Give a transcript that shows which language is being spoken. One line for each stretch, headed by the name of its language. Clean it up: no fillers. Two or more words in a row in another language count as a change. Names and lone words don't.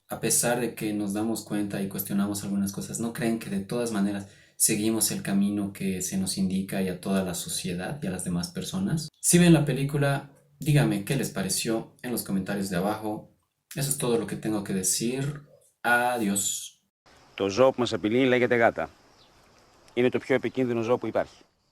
Spanish: A pesar de que nos damos cuenta y cuestionamos algunas cosas, ¿no creen que de todas maneras seguimos el camino que se nos indica y a toda la sociedad y a las demás personas? Si ven la película, díganme qué les pareció en los comentarios de abajo. Eso es todo lo que tengo que decir. Adiós.
Greek: Το ζώο που μας απειλεί λέγεται γάτα. Είναι το πιο επικίνδυνο ζώο που υπάρχει.